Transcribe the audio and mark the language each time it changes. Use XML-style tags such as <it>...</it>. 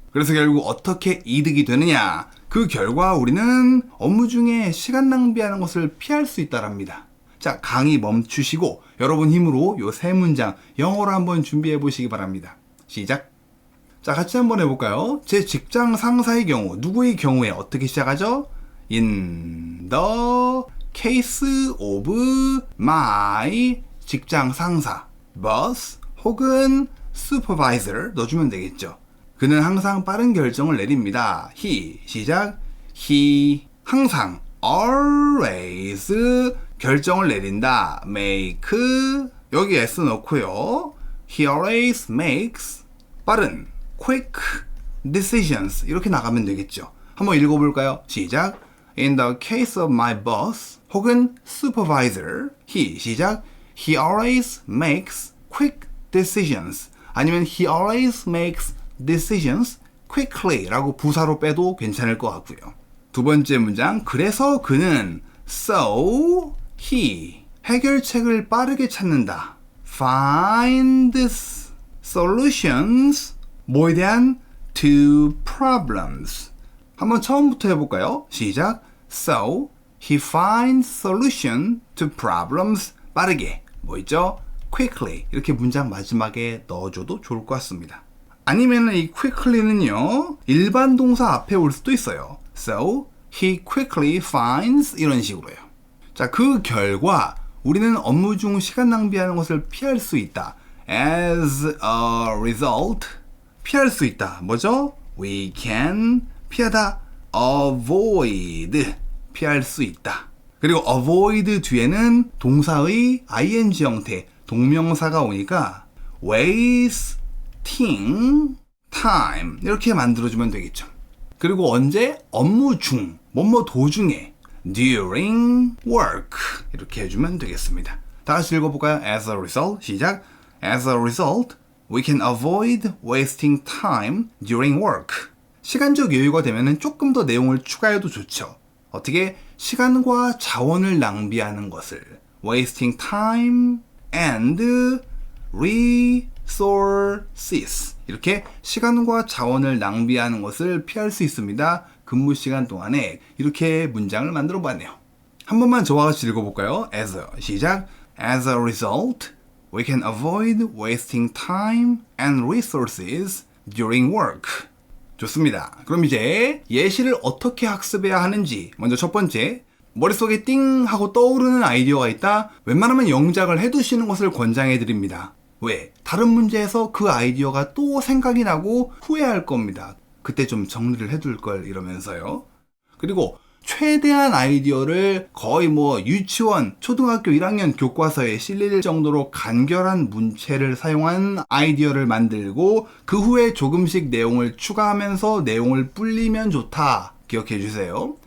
<ko>그래서 결국 어떻게 이득이 되느냐, 그 결과 우리는 업무 중에 시간 낭비하는 것을 피할 수 있다랍니다. 자, 강의 멈추시고 여러분 힘으로 요 3문장 영어로 한번 준비해 보시기 바랍니다. 시작. 자, 같이 한번 해볼까요? 제 직장 상사의 경우, 누구의 경우에 어떻게 시작하죠?</ko> <en>In the case of my</en> <ko>직장 상사,</ko> <en>boss</en> <ko>혹은</ko> <en>supervisor</en> <ko>넣어주면 되겠죠. 그는 항상 빠른 결정을 내립니다. He, 시작. He, 항상, always, 결정을 내린다. make, 여기 s 넣고요.</ko> <en>He always makes, 빠른, quick, decisions,</en> <ko>이렇게 나가면 되겠죠. 한번 읽어볼까요? 시작.</ko> <en>In the case of my boss,</en> <ko>혹은</ko> <en>supervisor, he,</en> <ko>시작.</ko> <en>He always makes quick decisions, 아니면 he always makes decisions quickly</en> <ko>라고 부사로 빼도 괜찮을 것 같고요. 두 번째 문장, 그래서 그는</ko> <en>so he,</en> <ko>해결책을 빠르게 찾는다.</ko> <en>finds solutions,</en> <ko>뭐에 대한?</ko> <en>to problems.</en> <ko>한번 처음부터 해볼까요? 시작.</ko> <en>So he finds solution to problems,</en> <ko>빠르게, 뭐 있죠? quickly, 이렇게 문장 마지막에 넣어줘도 좋을 것 같습니다. 아니면 이 quickly는요, 일반 동사 앞에 올 수도 있어요.</ko> <en>So, he quickly finds</en> <ko>이런 식으로요. 자, 그 결과 우리는 업무 중 시간 낭비하는 것을 피할 수 있다.</ko> <en>As a result,</en> <ko>피할 수 있다. 뭐죠?</ko> <en>We can,</en> <ko>피하다. Avoid, 피할 수 있다. 그리고 avoid 뒤에는 동사의 ing 형태, 동명사가 오니까 wasting time 이렇게 만들어주면 되겠죠. 그리고 언제? 업무 중, 뭐뭐 도중에</ko> <en>during work</en> <ko>이렇게 해주면 되겠습니다. 다 같이 읽어볼까요?</ko> <en>As a result,</en> <ko>시작.</ko> <en>As a result, we can avoid wasting time during work.</en> <ko>시간적 여유가 되면 조금 더 내용을 추가해도 좋죠. 어떻게? 시간과 자원을 낭비하는 것을</ko> <en>wasting time and resources</en> <ko>이렇게 시간과 자원을 낭비하는 것을 피할 수 있습니다. 근무 시간 동안에 이렇게 문장을 만들어 봤네요. 한 번만 저와 같이 읽어볼까요? 시작.</ko> <en>As a result, we can avoid wasting time and resources during work.</en> <ko>좋습니다. 그럼 이제 예시를 어떻게 학습해야 하는지 먼저 첫 번째, 머릿속에 띵 하고 떠오르는 아이디어가 있다? 웬만하면 영작을 해두시는 것을 권장해 드립니다. 왜? 다른 문제에서 그 아이디어가 또 생각이 나고 후회할 겁니다. 그때 좀 정리를 해둘 걸 이러면서요. 그리고 최대한 아이디어를 거의 유치원, 초등학교 1학년 교과서에 실릴 정도로 간결한 문체를 사용한 아이디어를 만들고 그 후에 조금씩 내용을 추가하면서 내용을 불리면 좋다. 기억해 주세요.</ko>